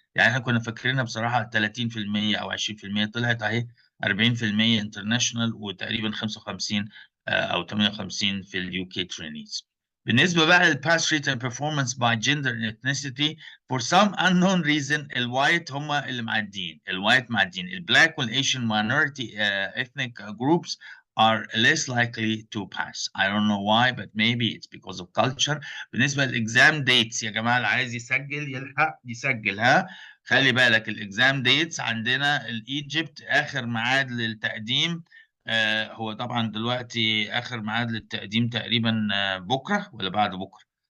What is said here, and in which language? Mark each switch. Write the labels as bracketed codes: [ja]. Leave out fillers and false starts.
[ar] يعني احنا كنا فاكرينها بصراحه 30% او 20%، طلعت اهي 40% انترناشونال وتقريبا 55 او 58 في اليو كي ترينيز. بالنسبه بقى للباس ريت اند [en] performance by gender and ethnicity for some unknown reason، [ar] الوايت هم اللي معديين، الوايت معديين. [en] البلاك والايشن minority ethnic groups are less likely to pass. I don't know why, but maybe it's because of culture. [ar] بالنسبه للاكزام ديتس يا جماعه، اللي عايز يسجل يلحق يسجل. ها، خلي بالك الاكزام ديتس عندنا الايجيبت اخر ميعاد للتقديم. هو طبعا دلوقتي اخر ميعاد للتقديم تقريبا بكره ولا بعد بكره.